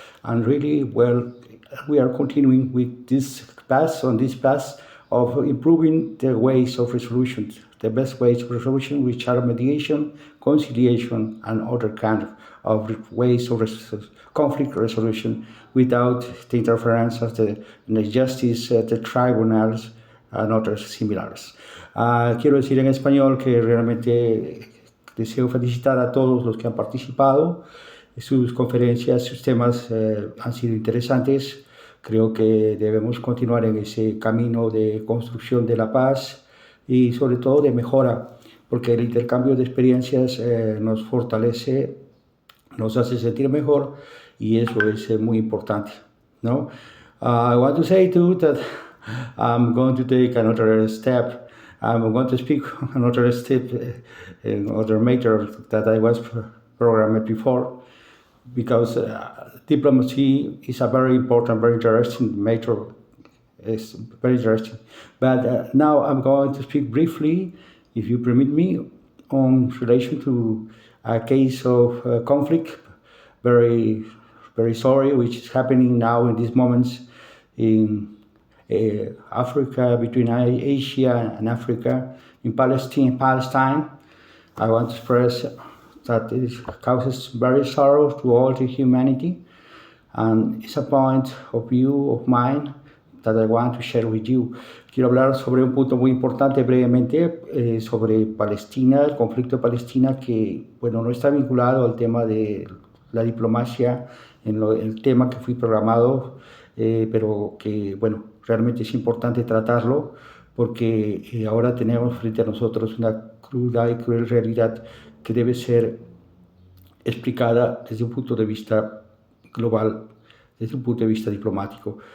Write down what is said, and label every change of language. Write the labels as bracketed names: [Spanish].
[English] And really, well, we are continuing with this path of improving the ways of resolution, the best ways of resolution, which are mediation, conciliation, and other kind of ways of conflict resolution without the interference of the justice, the tribunals, and [Spanish] otras similares. Quiero decir en español que realmente deseo felicitar a todos los que han participado. Sus conferencias, sus temas han sido interesantes. Creo que debemos continuar en ese camino de construcción de la paz y sobre todo de mejora, porque el intercambio de experiencias nos fortalece, nos hace sentir mejor y eso es muy importante, ¿no? [English] I want to say too that I'm going to take another step. I'm going to speak another step in other matter that I was programmed before, because diplomacy is a very important, very interesting matter. It's very interesting. But now I'm going to speak briefly, if you permit me, on relation to a case of conflict, very, very sorry, which is happening now in these moments in Africa, between Asia and Africa, in Palestine. I want to express that it causes very sorrow to all the humanity, and it's a point of view of mine that I want to share with you. [Spanish] Quiero hablar sobre un punto muy importante brevemente sobre Palestina, el conflicto de Palestina, que bueno, no está vinculado al tema de la diplomacia, el tema que fui programado, pero que bueno, realmente es importante tratarlo porque ahora tenemos frente a nosotros una cruda y cruel realidad que debe ser explicada desde un punto de vista global, desde un punto de vista diplomático.